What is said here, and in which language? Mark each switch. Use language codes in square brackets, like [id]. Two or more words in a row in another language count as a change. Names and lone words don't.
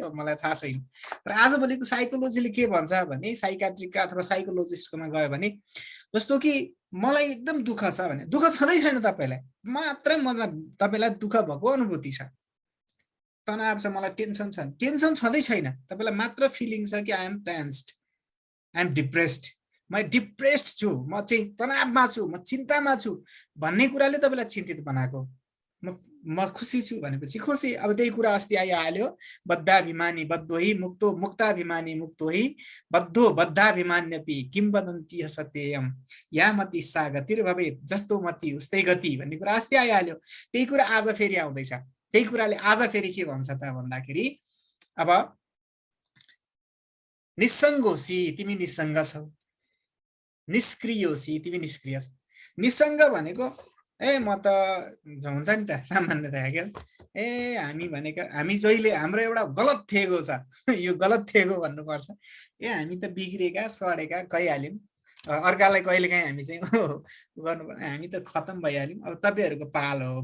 [ne] मलाई थाहा छैन, तर आजभोलिको साइकोलोजीले के भन्छ भने, साइकाट्रिकका अथवा साइकोलोजिस्टकोमा गयो भने, जस्तो कि मलाई एकदम दुःख छ भने, दुःख छँदै छैन तपाईँलाई, मात्रै तपाईँलाई दुःख भएको अनुभूति छ, तनाव छ, मलाई टेन्सन छ, टेन्सन छँदै छैन, तपाईँलाई मात्र फिलिङ छ कि [en] I am tensed, I am depressed, [ne] म डिप्रेस्ड छु, म चाहिँ तनावमा छु, म चिन्तामा छु भन्ने कुराले तपाईँलाई चिन्तित बनाएको। म खुसी छु भनेपछि खुसी। अब त्यही कुरा अस्ति आइहाल्यो, [sa] बद्धाभिमानी बद्धोही मुक्तो मुक्ताभिमानी मुक्तोही बद्धो बद्धाभिमान्यपि किंवदन्ती सत्यम या मति सा गतिर्भवेत्, [ne] जस्तो मति उस्तै गति भन्ने कुरा अस्ति आइहाल्यो। त्यही कुरा आज फेरि आउँदैछ। त्यही कुराले आज फेरि के भन्छ त भन्दाखेरि, अब निस्सङ्गोसी तिमी निस्सङ्ग छौ, निष्क्रियोसी तिमी निष्क्रिय छौ। निस्सङ्ग भनेको म त हुन्छ नि त सामान्यतया के, हामी भनेको हामी जहिले हाम्रो एउटा गलत थेगो छ, यो गलत थेगो भन्नुपर्छ, हामी त बिग्रेका सडेका गइहाल्यौँ, अर्कालाई कहिलेकाहीँ हामी चाहिँ गर्नु पर्ने, हामी त खतम भइहाल्यौँ, अब तपाईँहरूको पालो हो।